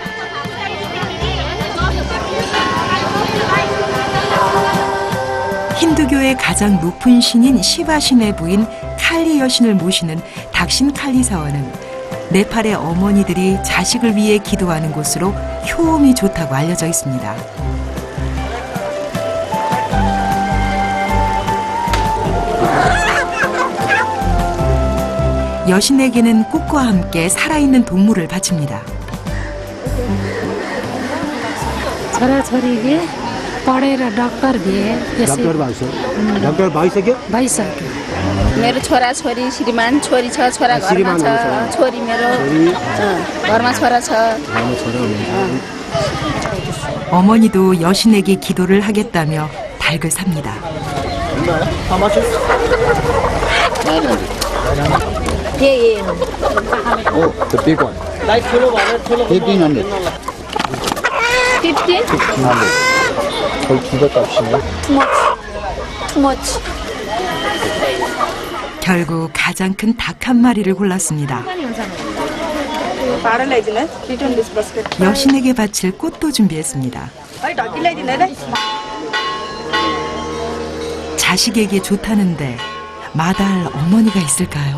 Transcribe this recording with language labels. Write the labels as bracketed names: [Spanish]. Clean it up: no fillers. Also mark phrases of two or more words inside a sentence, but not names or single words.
[Korean] 힌두교의 가장 높은 신인 시바 신의 부인 칼리 여신을 모시는 닥신 칼리 사원은 네팔의 어머니들이 자식을 위해 기도하는 곳으로 효험이 좋다고 알려져 있습니다. 여신에게는 꽃과 함께 살아있는 동물을 바칩니다. [Nepali] छोराछोरीले पढेर डक्टर भए त्यसै डक्टर भइसक्यो भइसक्यो मेरो छोरा छोरी श्रीमान छोरी छ छोरा घरमा छ छोरी मेरो घरमा छोरा छ [Korean] 어머니도 여신에게 기도를 하겠다며 닭을 삽니다. 예. [English] The big one. 1500 15? [Korean] 거의 2배 값이네. [English] Too much. [Korean] 결국 가장 큰 닭 한 마리를 골랐습니다. 여신에게 바칠 꽃도 준비했습니다. 자식에게 좋다는데 마다할 어머니가 있을까요?